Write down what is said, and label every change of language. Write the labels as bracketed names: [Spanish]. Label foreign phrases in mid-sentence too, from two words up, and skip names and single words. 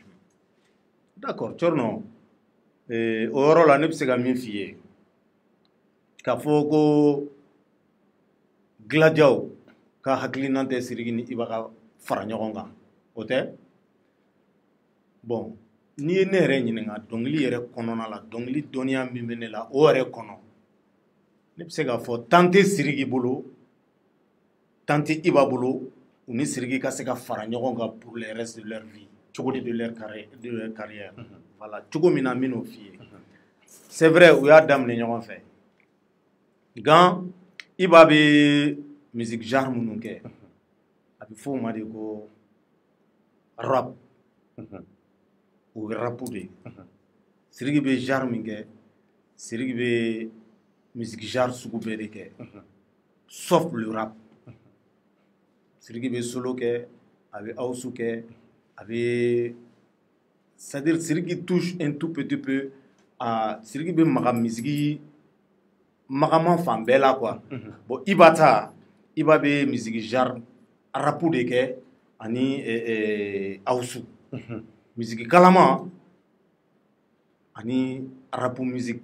[Bambara] d'accord Cɔrɔnɔ o yɔrɔ la ne bɛ se ka min f'i ye k'a fɔ ko gladiaw ka hakilina tɛ Sidiki ni Iba ka fara ɲɔgɔn kan o tɛ bon n'i ye ne yɛrɛ ɲininka dɔnkili yɛrɛ kɔnɔna la dɔnkili dɔnniya min bɛ ne la o yɛrɛ kɔnɔ ne bɛ se k'a fɔ tant tɛ Sidiki bolo tant tɛ Iba bolo u ni Sidiki ka se ka fara ɲɔgɔn kan [French] pour le reste de leur vie [Bambara] cogo [French] de leur carrière [Bambara] voilà cogo min na n bɛn'o f'i ye [French] c'est vrai [Bambara] u y'a daminɛ ɲɔgɔn fɛ nka Iba bɛ musique genre minnu kɛ a bɛ fɔ o ma de ko rap o bɛ rapu de Sidiki bɛ genre min kɛ Sidiki bɛ musique genre sugu bɛɛ de kɛ [French] sauf le rap [Bambara] Sidiki bɛ solo kɛ a bɛ house kɛ a bɛ [French] c'est-à-dire Sidiki touche un tout petit peu [Bambara] Sidiki be maga misigi magaman fan bɛɛ la quoi. Bon Iba ta Iba be misigi genre rapu de kɛ ani Awusu. Misigi kalama ani rapu musique.